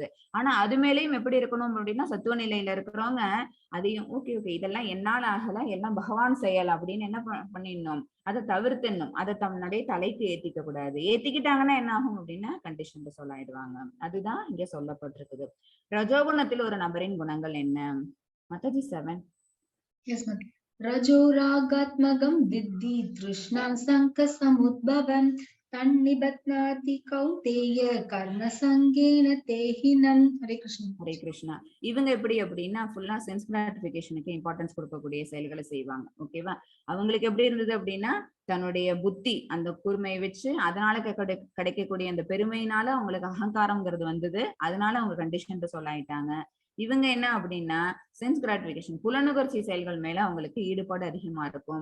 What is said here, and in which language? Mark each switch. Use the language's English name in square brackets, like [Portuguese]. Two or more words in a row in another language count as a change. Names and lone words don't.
[Tamil] ஆனா அது மேலேயும் எப்படி இருக்கணும் அப்படின்னா, சத்துவ நிலையில இருக்கிறவங்க அதையும் ஓகே இதெல்லாம் என்னால ஆகல, எல்லாம் பகவான் செயல் அப்படின்னு என்ன பண்ணிடணும், அதை தவிர்த்துணும். அதை தன்னுடைய தலைக்கு ஏத்திக்க கூடாது. ஏத்திக்கிட்டாங்கன்னா என்ன ஆகும் அப்படின்னா கண்டிஷன் சொல்லாயிடுவாங்க. அதுதான் இங்க சொல்லப்பட்டிருக்குது. ரஜோகுணத்தில் ஒரு நபரின் குணங்கள் என்ன? மத்தாஜி 7. [English] Yes, ma'am. [Sanskrit] रजो रागात्मकं विद्धि तृष्णा संकसमुद्भवं तन्निबध्नाति कौन्तेय कर्मसङ्गेन तेहिनं. [Hindi] हरे कृष्ण. [Tamil] ஹரே கிருஷ்ணா. இவங்க எப்படி அப்படின்னா ஃபுல்லா [English] sense gratification importance [Tamil] கொடுக்கக்கூடிய செயல்களை செய்வாங்க. ஓகேவா? அவங்களுக்கு எப்படி இருந்தது அப்படின்னா, தன்னுடைய புத்தி அந்த கூர்மையை வச்சு அதனால கிடைக்கக்கூடிய அந்த பெருமையினால அவங்களுக்கு அகங்காரம்ங்கிறது வந்தது. அதனால அவங்க கண்டிஷன் சொல்லாயிட்டாங்க. இவங்க என்ன அப்படின்னா [English] sense gratification, [Tamil] புலனுகர்ச்சி செயல்கள் மேல அவங்களுக்கு ஈடுபாடு அதிகமா இருக்கும்.